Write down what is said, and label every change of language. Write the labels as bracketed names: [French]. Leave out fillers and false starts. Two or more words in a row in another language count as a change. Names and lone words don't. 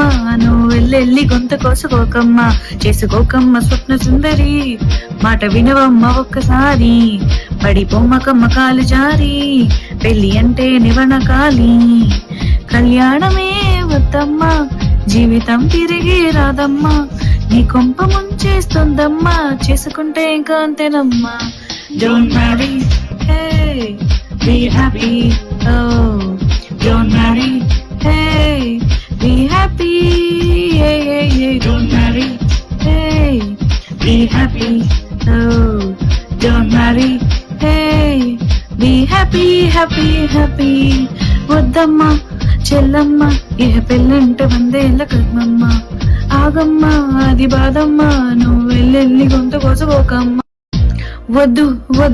[Telugu] నువ్వు వెళ్ళెళ్ళి గొంత కోసుకోకమ్మా చేసుకోకమ్మ స్వప్న సుందరి మాట వినవమ్మ ఒక్కసారి పడిపోమ్మకమ్మ కాలు జారి పెళ్లి అంటే నివనకాలి కళ్యాణమే వద్దమ్మా జీవితం తిరిగి రాదమ్మా నీ కొంప ముంచేస్తుందమ్మా చేసుకుంటే ఇంకా అంతేనమ్మా [English] Don't marry, hey, be happy, oh. Don't marry, hey, be happy, hey, hey, hey. Don't marry, hey, be happy, oh. Don't marry, hey, be happy, happy, happy. [Telugu] వద్దమ్మా చెల్లమ్మ ఏ పెళ్ళంటే వందేళ్ల కర్మమ్మ ఆగమ్మా అది బాధమ్మా నువ్వు వెళ్ళెళ్ళి గొంతు కోసుకోకమ్మా వద్దు వద్ద